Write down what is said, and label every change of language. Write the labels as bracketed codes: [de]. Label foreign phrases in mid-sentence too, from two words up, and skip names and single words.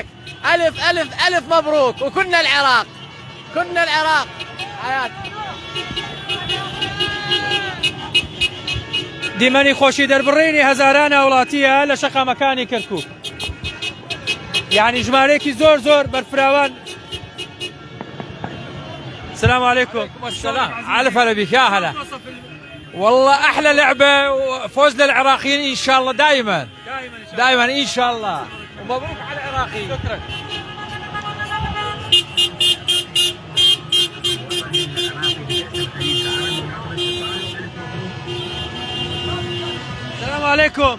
[ar] ألف ألف ألف مبروك، وكنا العراق، كنا العراق. حياتي [ckb] دیمەنی خۆشی دەربڕینی هەزاران هاوڵاتیە لە شەقامەکانی کەرکووک، یعنی ژمارەیەکی زۆر زۆر بەرفراوان. [ar] السلام عليكم. السلام، على هلا بك يا هلا. والله احلى لعبه وفوز للعراقيين ان شاء الله دائما دائما ان شاء الله، ومبروك على العراقيين. شكرا. السلام عليكم.